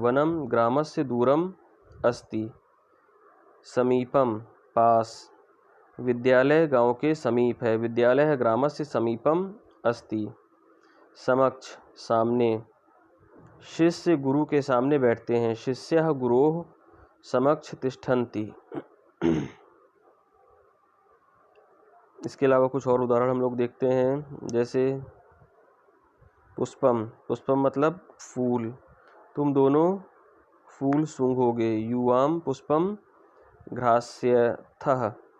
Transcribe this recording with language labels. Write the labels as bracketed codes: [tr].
[sa] वनम ग्रामस्य दूरम अस्ति। [hi] समीपम, पास। विद्यालय गांव के समीप है। [sa] विद्यालय ग्रामस्य समीपम अस्ति। [hi] समक्ष, सामने। शिष्य गुरु के सामने बैठते हैं। [sa] शिष्यः गुरोः समक्ष तिष्ठन्ति। [hi] इसके अलावा कुछ और उदाहरण हम लोग देखते हैं। जैसे पुष्पम, पुष्पम मतलब फूल। तुम दोनों फूल सूंघोगे। [sa] युवाम पुष्पम घ्रास्यथः।